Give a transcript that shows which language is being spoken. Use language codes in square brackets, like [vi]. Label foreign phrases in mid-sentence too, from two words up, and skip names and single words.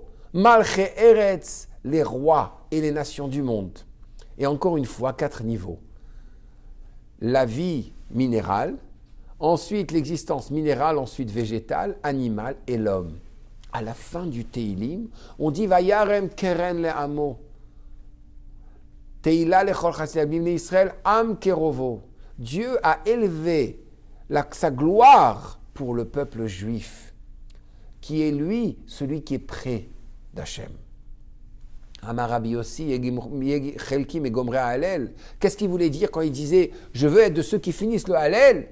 [he] מלכי ארץ, [fr] les rois et les nations du monde. Et encore une fois, 4 niveaux. La vie minérale, ensuite l'existence minérale, ensuite végétale, animale et l'homme. À la fin du Tehilim, on dit [he] וירם קרן לעמו. תהלה לכל חסידים ישראל עם קרובו. [fr] Dieu a élevé sa gloire pour le peuple juif, qui est lui, celui qui est près d'Hachem. [he] אמר רבי יוסי, חלקים את גומרי הלל. [fr] Qu'est-ce qu'il voulait dire quand il disait je veux être de ceux qui finissent le hallel?